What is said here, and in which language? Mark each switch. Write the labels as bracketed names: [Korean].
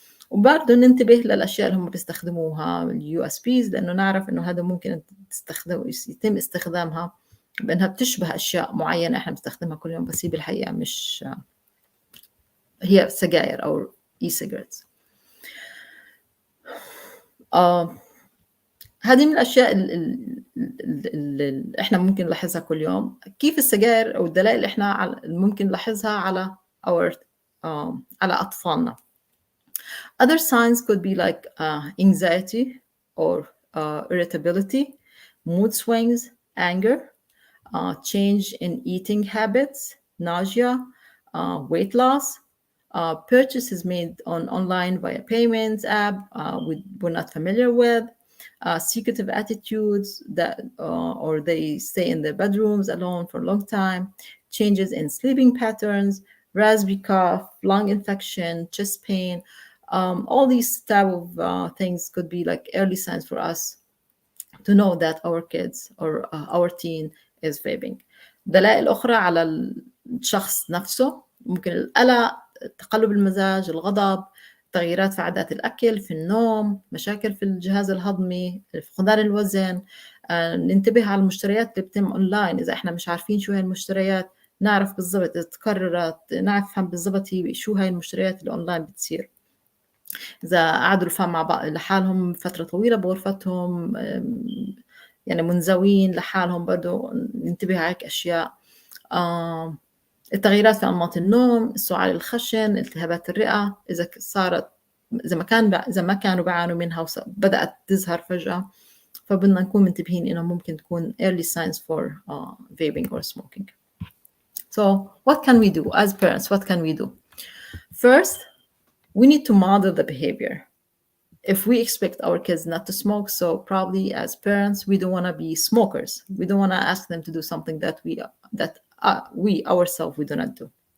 [Arabic] وبرضه ننتبه للأشياء اللي هم بيستخدموها، اليو اس بيز، لأنه نعرف إنه هذا ممكن يتم استخدامها بأنها بتشبه أشياء معينة إحنا بنستخدمها كل يوم، بس هي بالحقيقة مش هي سجائر أو e-cigarettes. هذه من الأشياء اللي إحنا ممكن نلاحظها كل يوم. كيف السجائر أو الدلائل اللي إحنا ممكن نلاحظها على على أطفالنا. [English] Other signs could be like anxiety or irritability, mood swings, anger, change in eating habits, nausea, weight loss, purchases made online via payments app we're not familiar with, secretive attitudes that or they stay in their bedrooms alone for a long time, changes in sleeping patterns, raspy cough, lung infection, chest pain. All these type of things could be like early signs for us to know that our kids or our teen is vaping. [Arabic] دلائل أخرى على الشخص نفسه، ممكن القلق، تقلب المزاج، الغضب، تغييرات في عادات الأكل، في النوم، مشاكل في الجهاز الهضمي، فقدان الوزن. ننتبه على المشتريات اللي بتتم أونلاين. إذا إحنا مش عارفين شو هي المشتريات، نعرف بالضبط إذا تكررت، نفهم بالضبط شو هاي المشتريات اللي أونلاين بتصير. إذا قعدوا الرفقة مع بعض لحالهم فترة طويلة بغرفتهم، يعني منزوين لحالهم، برضو ننتبه على هيك أشياء. التغييرات في أنماط النوم، السعال الخشن، التهابات الرئة، إذا صارت، إذا ما كانوا بيعانوا منها وبدأت تظهر فجأة، فبدنا نكون منتبهين إنه ممكن تكون [English] early signs for vaping or smoking. So what can we do as parents? What can we do? First, we need to model the behavior. If we expect our kids not to smoke, so probably as parents, we don't want to be smokers. We don't want to ask them to do something that we ourselves, we do not do.